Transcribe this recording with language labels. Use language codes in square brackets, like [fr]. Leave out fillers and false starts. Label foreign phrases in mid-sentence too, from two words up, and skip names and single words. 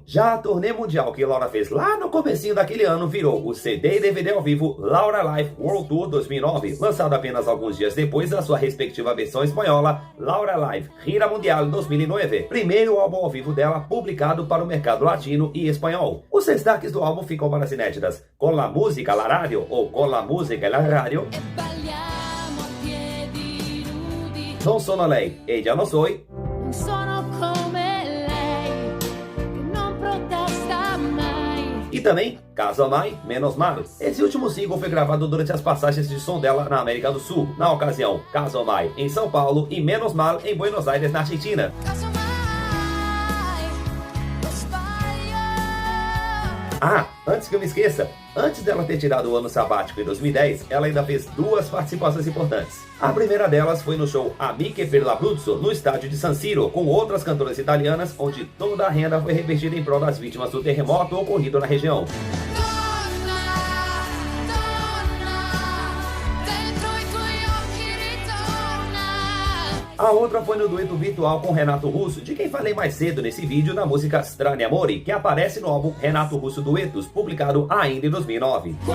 [pt] Já a turnê mundial que Laura fez lá no comecinho daquele ano virou o CD e DVD ao vivo Laura Live World Tour 2009, lançado apenas alguns dias depois da sua respectiva versão espanhola Laura Live Gira Mundial 2009, primeiro álbum ao vivo dela publicado para o mercado latino e espanhol. Os destaques do álbum ficam para as inéditas Con la Musica la Radio, ou Con la Musica la Radio, Non Sono Lei e Já Não Soy, e também Caso Mai, Menos Mal. Esse último single foi gravado durante as passagens de som dela na América do Sul, na ocasião Caso Mai em São Paulo e Menos Mal em Buenos Aires, na Argentina. Ah, antes que eu me esqueça, antes dela ter tirado o ano sabático em 2010, ela ainda fez 2 participações importantes. A primeira delas foi no show Amiche per l'Abruzzo, no estádio de San Siro, com outras cantoras italianas, onde toda a renda foi revertida em prol das vítimas do terremoto ocorrido na região. A outra foi no dueto virtual com Renato Russo, de quem falei mais cedo nesse vídeo da música Strani Amori, que aparece no álbum Renato Russo Duetos, publicado ainda em 2009.